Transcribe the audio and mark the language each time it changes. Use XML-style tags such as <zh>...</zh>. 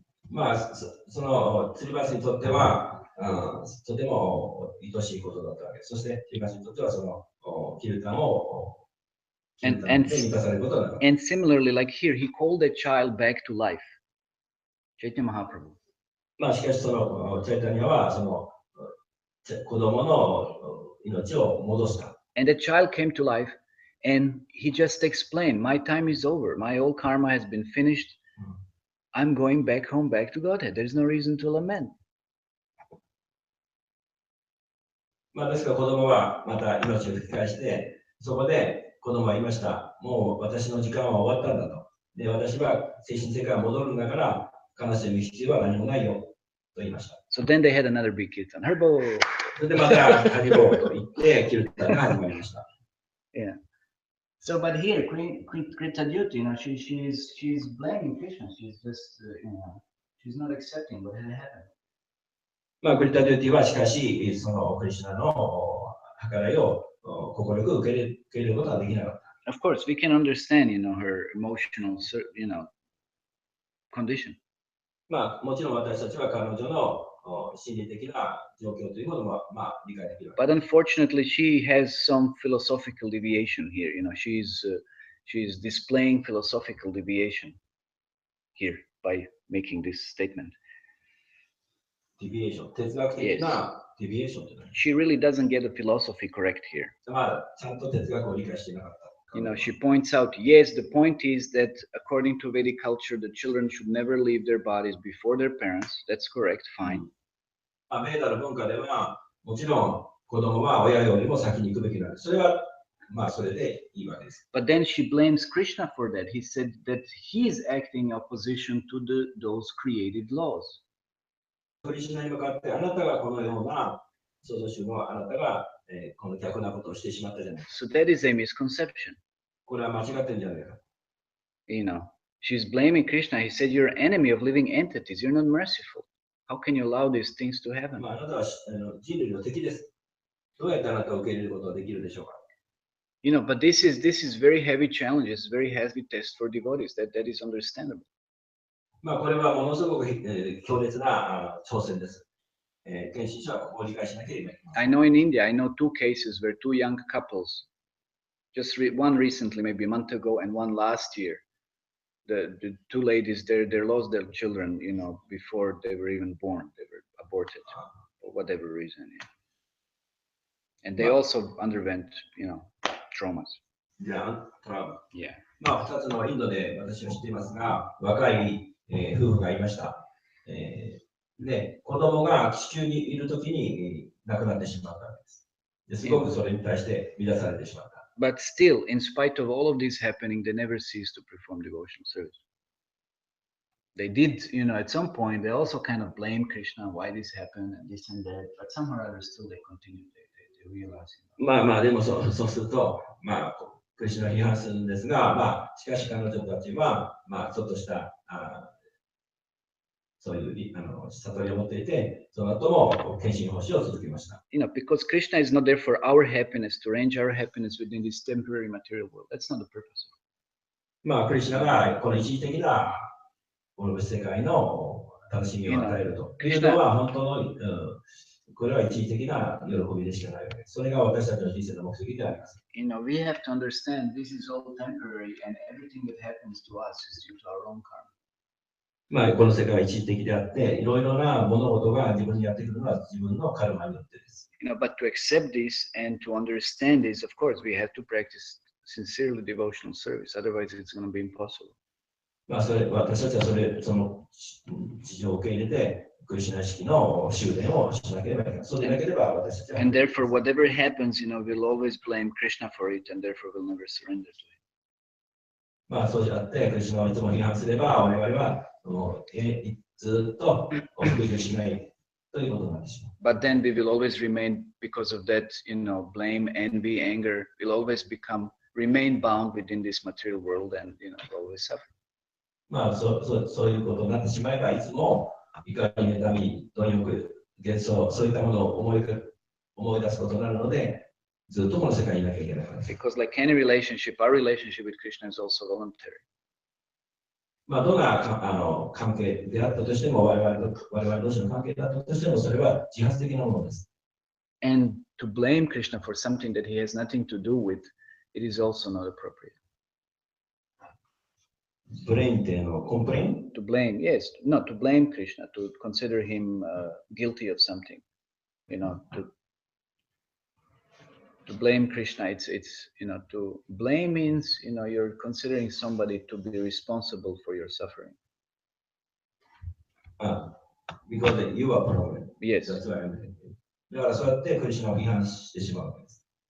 <ja>まあ、その釣りバスにとっては、とても愛しいことだったわけです。そして、釣りバスにとっては、そのキルタンをで満たされることだった。</ja> <en>And similarly, like here, he called the child back to life. Chaitanya Mahaprabhu.</en> <ja>まあ、しかし、そのチャイタニアは、その子供の命を戻した。</ja> <en>And the child came to life and he just explained, my time is over. My old karma has been finished. I'm going back home, back to Godhead. There's no reason to lament.</en> <ja>まあ、ですから子供はまた命を吹き返して、そこで子供は言いました。もう私の時間は終わったんだと。で、私は精神世界に戻るんだから、悲しむ必要は何もないよと言いました。</ja> <en>So then they had another big kirtan. Harbo.</en> <ja>それでまたハリボーと言ってキルタンが始まりました。</ja> <en>Yeah. So, but here, Krita Duty, she's blaming Krishna. She's just, she's not accepting what had happened.</en> <ja>まあ、クリタ・デューティはしかし、そのクリシュナの計らいを快く受け入れることはできなかった。</ja> <en>Of course, we can understand, her emotional, condition.</en> <ja>まあ、もちろん私たちは彼女の心理的な状況というものは、まあ、理解できる。</ja> <en>But unfortunately, she has some philosophical deviation here. She's displaying philosophical deviation here by making this statement.</en> <ja>ディビエーション、哲学的なディビエーションというのは。</ja> <en>She really doesn't get the philosophy correct here.</en> <ja>まあ、ちゃんと哲学を理解していなかった。</ja> <en>She points out, yes, the point is that according to Vedic culture, the children should never leave their bodies before their parents. That's correct, fine.</en> <ja>まあ、ベーダの文化では、もちろん子供は親よりも先に行くべきなんです。それは、まあ、それでいいわけです。</ja> <en>But then she blames Krishna for that. He said that he is acting in opposition to those created laws.</en> <ja>クリシュナに向かって、あなたがこのような創造主のあなたが、この逆なことをしてしまったじゃない。</ja> <en>So that is a misconception.</en> <ja>これは間違ってるんじゃないか。</ja> <en>She's blaming Krishna. He said, you're an enemy of living entities. You're not merciful. How can you allow these things to happen?</en> <ja>まあ、あなたは人類の敵です。どうやってあなたを受け入れることができるでしょうか。</ja> <en>But this is very heavy challenge. It's very heavy test for devotees. That is understandable.</en> <ja>まあ、これはものすごく強烈な挑戦です。献身者はここを理解しなければいけません。</ja> <en>I know in India, I know two cases where two young couples, just one recently, maybe a month ago, and one last year. The two ladies, they lost their children, before they were even born. They were aborted for whatever reason. Yeah. And they also underwent, traumas. Yeah, trauma. Yeah.</en> <ja>まあ、2つのインドで私は知っていますが、若い、夫婦がいました。で、子供が子宮にいるときに亡くなってしまったんです。ですごくそれに対して乱されてしまった。</ja> <en>But still, in spite of all of this happening, they never cease to perform devotional service. They did, at some point, they also kind of blame Krishna, why this happened, and this and that, but somehow or other still they continue, they realize.</en> <ja>まあまあ、でもそうすると、まあ、クリシュナを批判するんですが、まあ、しかし彼女たちは、まあ、ちょっとしたそういう悟りを持っていて、その後も献身奉仕を続けました。</ja> <en>Because Krishna is not there for our happiness, to arrange our happiness within this temporary material world. That's not the purpose.</en> <ja>まあ、クリシュナがこの一時的なこの世界の楽しみを与えるというのは本当のこれは一時的な喜びでしかないわけです。それが私たちの人生の目的であります。</ja> <en>We have to understand this is all temporary and everything that happens to us is due to our own karma.</en> <ja>まあ、この世界は一時的であって、いろいろな物事が自分にやってくるのは自分のカルマによってです。</ja> <en>But to accept this and to understand this, of course, we have to practice sincerely devotional service. Otherwise, it's going to be impossible.</en> <ja>まあ、私たちはその事情を受け入れて、クリシュナ意識の修練をしなければいけない。そうでなければ私たちは。</ja> <en>And therefore, whatever happens, we'll always blame Krishna for it, and therefore we'll never surrender to it.</en> <ja>まあ、そうじゃなくて、クリシュナをいつも批判すれば、我々はずっと不義をしないということになってしまう。</ja> <en>But then we will always remain, because of that, blame, envy, anger, will always remain bound within this material world and, always suffer.</en> <ja>まあ、そういうことになってしまえば、いつも怒り、妬み、貪欲、幻想、そういったものを思い出すことになるので、ずっとこの世界にいなきゃいけないからです。</ja> <en>Because like any relationship, our relationship with Krishna is also voluntary.</en> <ja>まあ、どんな関係であったとしても、我々同士の関係であったとしても、それは自発的なものです。</ja> <en>And to blame Krishna for something that he has nothing to do with, it is also not appropriate.</en> <ja>ブレインってコンプレイン</ja> <en>To blame, yes, not to blame Krishna, to consider him guilty of something, to blame Krishna, it's to blame means, you're considering somebody to be responsible for your suffering. Because you are problem. Yes. That's why I'm saying.</en> <ja>だからそうやってクリシュナを批判してしまうわけです。</ja>